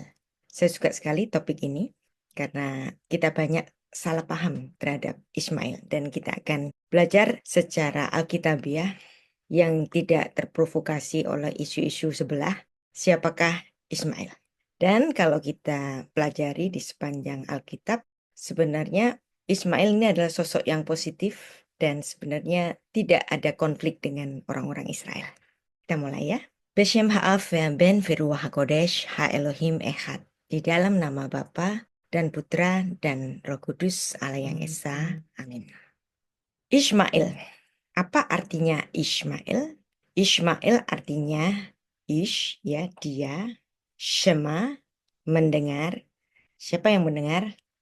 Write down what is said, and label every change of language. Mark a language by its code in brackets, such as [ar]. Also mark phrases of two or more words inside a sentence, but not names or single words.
[id] Saya suka sekali topik ini karena kita banyak salah paham terhadap Ismail dan kita akan belajar secara alkitabiah yang tidak terprovokasi oleh isu-isu sebelah siapakah Ismail. Dan kalau kita pelajari di sepanjang Alkitab, sebenarnya Ismail ini adalah sosok yang positif dan sebenarnya tidak ada konflik dengan orang-orang Israel. Kita mulai ya. [he] בשם האב והבן ורוח הקודש האלוהים אחד. [id] Di dalam nama Bapa dan Putra dan Roh Kudus Allah yang Esa. Amin. Ismail. Apa artinya Ismail? Ismail artinya ish, ya, dia. Shema, mendengar. Siapa yang mendengar?